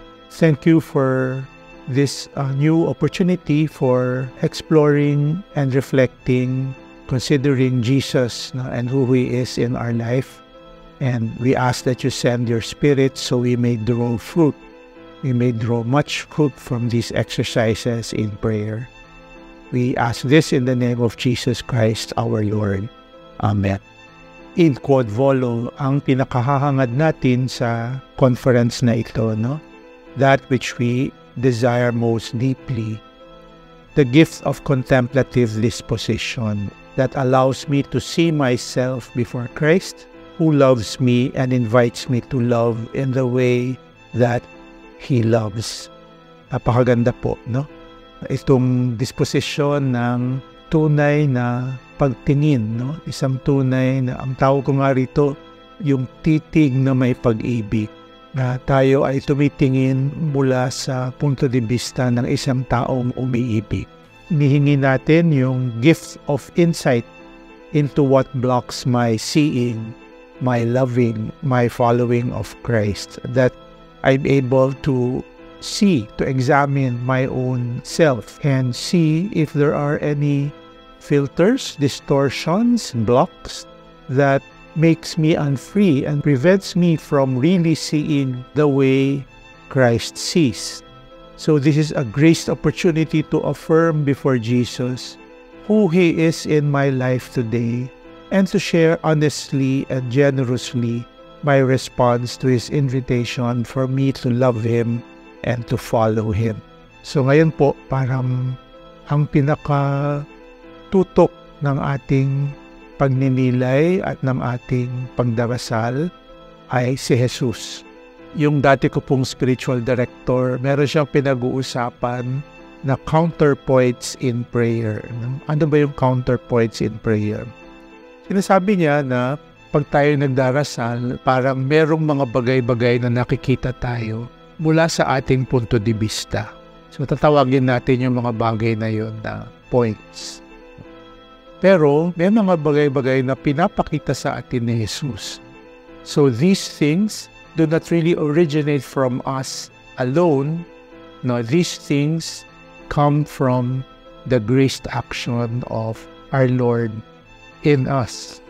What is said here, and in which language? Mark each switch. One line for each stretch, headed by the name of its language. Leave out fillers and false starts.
English: Thank you for this new opportunity for exploring and reflecting, considering Jesus and who he is in our life. And we ask that you send your Spirit so we may draw fruit. We may draw much fruit from these exercises in prayer. We ask this in the name of Jesus Christ our Lord. Amen.
Latin: In quod volo
Filipino: ang pinakahahangad natin sa conference na ito, no?
English: That which we desire most deeply, the gift of contemplative disposition that allows me to see myself before Christ, who loves me and invites me to love in the way that he loves.
Filipino: Napakaganda po, no? Itong disposisyon ng tunay na pagtingin, no? Isang tunay na, ang tawag ko nga rito, yung titig na may pag-ibig, na tayo ay tumitingin mula sa punto de vista ng isang taong umiibig. Hinihingi natin yung
English: gift of insight into what blocks my seeing, my loving, my following of Christ, that I'm able to see, to examine my own self and see if there are any filters, distortions, blocks that makes me unfree and prevents me from really seeing the way Christ sees. So this is a graced opportunity to affirm before Jesus who He is in my life today and to share honestly and generously my response to His invitation for me to love Him and to follow Him.
Filipino: So ngayon po, parang ang pinaka-tutok ng ating pagninilay at ng ating pagdarasal ay si Jesus. Yung dati ko pong spiritual director, meron siyang pinag-uusapan na counterpoints in prayer. Ano ba yung counterpoints in prayer? Sinasabi niya na pag tayo nagdarasal, parang merong mga bagay-bagay na nakikita tayo mula sa ating punto de vista. So tatawagin natin yung mga bagay na yun na points. Pero may mga bagay-bagay na pinapakita sa atin ni Jesus.
English: So these things do not really originate from us alone. No, these things come from the graced action of our Lord in us.